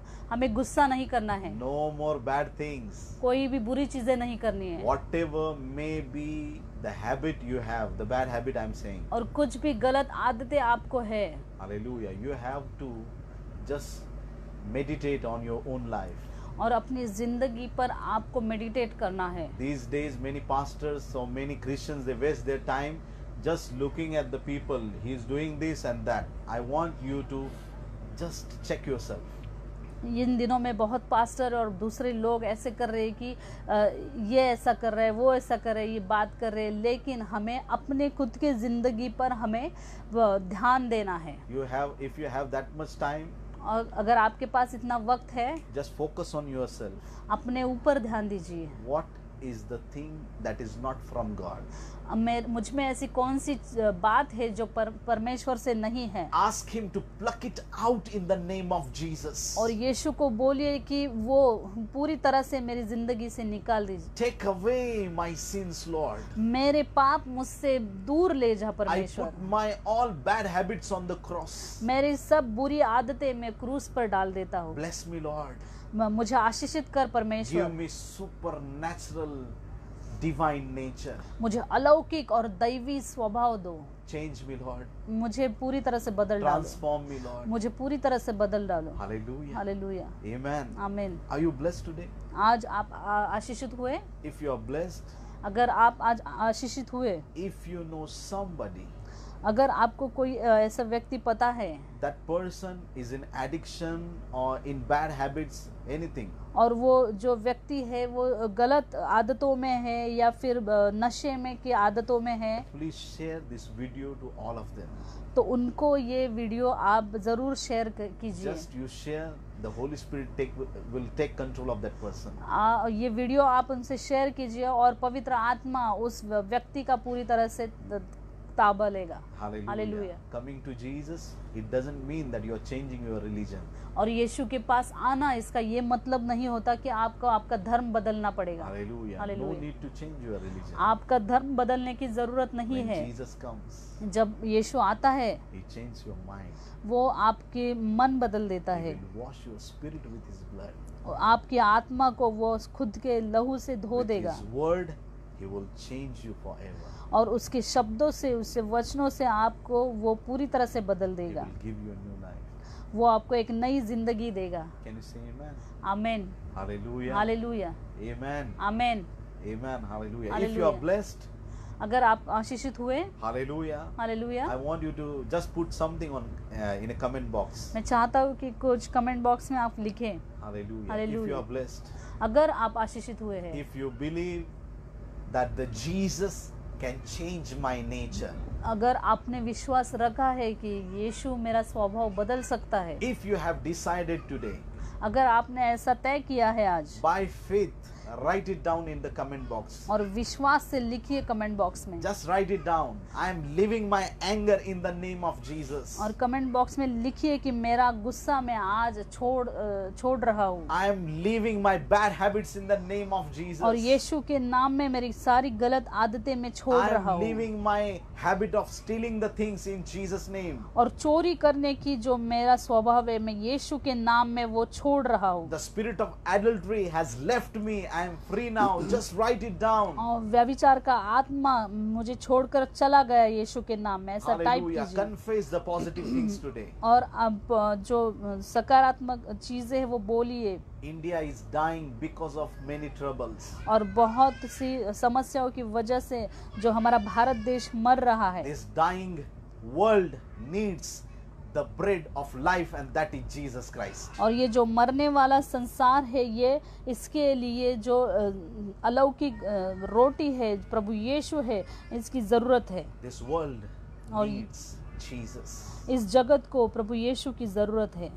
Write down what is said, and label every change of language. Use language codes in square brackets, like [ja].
[hi] हमें गुस्सा नहीं करना है, [en] No more bad things. [hi] कोई भी बुरी चीजें नहीं करनी है। [en] Whatever may be the habit you have, the bad habit I'm saying. [hi] और कुछ भी गलत आदतें आपको है, [en] Hallelujah. You have to just meditate on your own life. [hi] और अपनी जिंदगी पर आपको मेडिटेट करना है। [en] These days, many pastors, so many Christians, they waste their time just looking at the people. He's doing this and that. I want you to just check yourself. [hi] इन दिनों में बहुत पास्टर और दूसरे लोग ऐसे कर रहे हैं कि ये ऐसा कर रहा है, वो ऐसा कर रहा है, ये बात कर रहे हैं, लेकिन हमें अपने खुद के जिंदगी पर हमें ध्यान देना है। [en] If you have that much time, [hi] और अगर आपके पास इतना वक्त है, [en] just focus on yourself. [hi] अपने ऊपर ध्यान दीजिए। [en] What is the thing that is not from God? [hi] मुझ में ऐसी कौन सी बात है जो परमेश्वर से नहीं है? [en] Ask him to pluck it out in the name of Jesus. [hi] और यीशु को बोलिए कि वो पूरी तरह से मेरी जिंदगी से निकाल दीजिए। [en] Take away my sins, Lord. [hi] मेरे पाप मुझसे दूर ले जा [en] I [hi] परमेश्वर। [en] put my all bad habits on the cross. [hi] मेरी सब बुरी आदतें मैं क्रूस पर डाल देता हूँ। [en] Bless me, Lord. [hi] मुझे आशीषित कर [en] Give [hi] परमेश्वर। [en] me supernatural divine nature. [hi] मुझे अलौकिक और दैवी स्वभाव दो। [en] Change me, Lord. [hi] मुझे पूरी तरह से बदल डालो। [en] Transform me, Lord. [hi] मुझे पूरी तरह से बदल डालो। [en] Hallelujah. [hi] हालेलुया। [en] Amen. [hi] आमीन। [en] Are you blessed today? [hi] आज आप आशीषित हुए? [en] If you are blessed, [hi] अगर आप आज आशीषित हुए, [en] if you know somebody, [hi] अगर आपको कोई ऐसा व्यक्ति पता है [en] that person is in addiction or in bad habits, anything, [hi] और वो जो व्यक्ति है वो गलत आदतों में है या फिर नशे में की आदतों में है, [en] please share this video to all of them. [hi] तो उनको ये वीडियो आप जरूर शेयर कीजिए। [en] Just you share, the Holy Spirit will take control of that person. [hi] ये वीडियो आप उनसे शेयर कीजिए और पवित्र आत्मा उस व्यक्ति का पूरी तरह से ताबा लेगा। [en] Hallelujah. Hallelujah. Coming to Jesus, it doesn't mean that you are changing your religion. [hi] और यीशु के पास आना इसका ये मतलब नहीं होता कि आपको आपका धर्म बदलना पड़ेगा। [en] Hallelujah. No Hallelujah. need to change your religion. [hi] आपका धर्म बदलने की जरूरत नहीं [en] When [hi] है। [en] Jesus comes, [hi] जब यीशु आता है [en] He changes your mind. [hi] वो आपके मन बदल देता [en] He [hi] है, [en] will wash your spirit with His blood. [hi] और आपकी आत्मा को वो खुद के लहू से धो [en] With [hi] देगा, [en] His word, He will change you forever. [hi] और उसके शब्दों से, उससे वचनों से आपको वो पूरी तरह से बदल [en] He [hi] देगा। [en] will give you a new life. [hi] वो आपको एक नई जिंदगी देगा। [en] Can you say amen? [hi] Amen. [en] Hallelujah. [hi] Hallelujah. [en] Amen. [hi] Amen. [en] Amen. Hallelujah. If Hallelujah. you are blessed, [hi] अगर आप आशीषित हुए, [en] hallelujah. [hi] Hallelujah, [en] I want you to just put something on in a comment box. [hi] मैं चाहता हूँ कि कुछ कमेंट बॉक्स में आप लिखें। [en] Hallelujah. If Hallelujah. you are blessed, [hi] अगर आप आशीषित हुए हैं, [en] if you believe that the Jesus can change my nature, [hi] अगर आपने विश्वास रखा है कि यीशु मेरा स्वभाव बदल सकता है, [en] if you have decided today, [hi] अगर आपने ऐसा तय किया है आज, [en] by faith, write it down in the comment box. [hi] और विश्वास से लिखिए कमेंट बॉक्स में, [en] Just write it down. I am living my anger in the name of Jesus. [hi] और कमेंट बॉक्स में लिखिए कि मेरा गुस्सा मैं आज छोड़ रहा हूँ, [en] I am leaving my bad habits in the name of Jesus. [hi] और यीशु के नाम में मेरी सारी गलत आदतें मैं छोड़ [en] I [hi] रहा [en] am [hi] हूँ, [en] leaving my habit of stealing the things in Jesus' name. [hi] और चोरी करने की जो मेरा स्वभाव है मैं यीशु के नाम में वो छोड़ रहा हूँ, [en] The spirit of adultery has left me. I am free now. Just write it down. [hi] और व्यभिचार का आत्मा मुझे छोड़कर चला गया यीशु के नाम में, ऐसा टाइप [en] Hallelujah. [hi] कीजिए। [en] Confess the positive things today. [hi] और अब जो सकारात्मक चीजें हैं वो बोलिए। [en] India is dying because of many troubles. [hi] और बहुत सी समस्याओं की वजह से जो हमारा भारत देश मर रहा है, [en] This dying world needs the bread of life, and that is Jesus Christ. [hi] और ये जो मरने वाला संसार है ये इसके लिए जो अलौकिक रोटी है प्रभु यीशु है, इसकी जरूरत है। [en] This world [hi] और [en] needs Jesus. [hi] इस जगत को प्रभु यीशु की जरूरत है।